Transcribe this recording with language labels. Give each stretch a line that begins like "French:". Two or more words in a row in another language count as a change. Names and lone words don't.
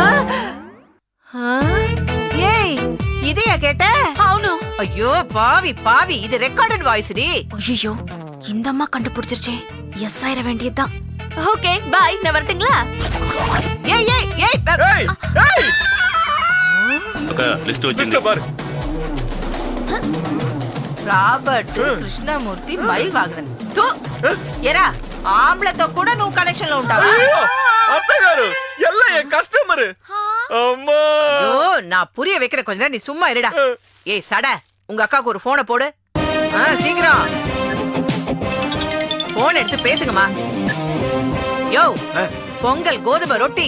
Tamil: ஏய் இதையா கேட்ட?
Telugu: అవును.
Tamil: ஐயோ பாவி பாவி, இது
English: recorded voice
Tamil: டி. ஐயோ, இந்த அம்மா கண்டுபிடிச்சிருச்சே. எஸ் ஆயிர வேண்டியதுதான்.
English: okay bye,
Tamil: நான் வரட்டுங்களா? ஏய் ஏய் ஏய் ஏய் ஏய், அக்கா லிஸ்ட் லிஸ்ட் பாரு.
Telugu: రాబర్ట్ కృష్ణమూర్తి మైల్ వాగన్. ఎరా ఆమ్లతో కూడా నువ్వు కనెక్షన్ లో ఉంటావా?
Tamil: ஐயோ, அத்தகாரு எல்லாம் என் கஸ்டமர். அம்மா, ஓ நான் புரிய வைக்கிற கொஞ்ச நேரம் நீ சும்மா இருடா. ஏய் சட, உங்க அக்காவுக்கு ஒரு போனை போடு. சீக்கிரம் போன் எடுத்து பேசுங்கம்மா. யோ பொங்கல் கோதுமை ரொட்டி.